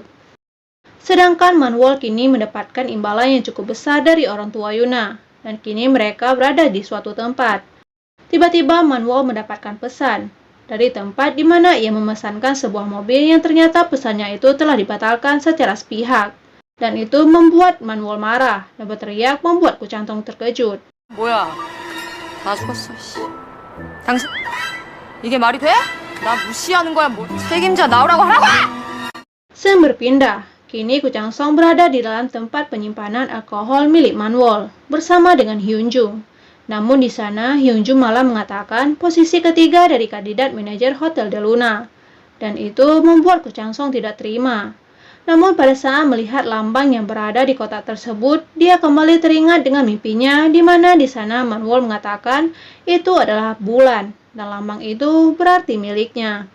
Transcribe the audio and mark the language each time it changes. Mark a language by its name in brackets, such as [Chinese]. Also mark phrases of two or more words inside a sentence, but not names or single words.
[Indonesian] Sedangkan Manwol kini mendapatkan imbalan yang cukup besar dari orang tua Yuna, dan kini mereka berada di suatu tempat. Tiba-tiba Manwol mendapatkan pesan dari tempat di mana ia memesankan sebuah mobil yang ternyata pesannya itu telah dibatalkan secara sepihak. Dan itu membuat Manwol marah dan berteriak membuat Changsong terkejut. [Korean] 뭐야? 다 죽었어. 씨. 당신 이게 말이 돼? 나 무시하는 거야? 뭐 책임자 나오라고 하라고! [Indonesian] Scene berpindah. Kini Changsong berada di dalam tempat penyimpanan alkohol milik Manwol bersama dengan Hyunjung. Namun di sana Hyunjung malah mengatakan posisi ketiga dari kandidat manajer Hotel de Luna. Dan itu membuat Changsong tidak terima. Namun pada saat melihat lambang yang berada di kotak tersebut, dia kembali teringat dengan mimpinya di mana di sana Manwol mengatakan itu adalah bulan dan lambang itu berarti miliknya.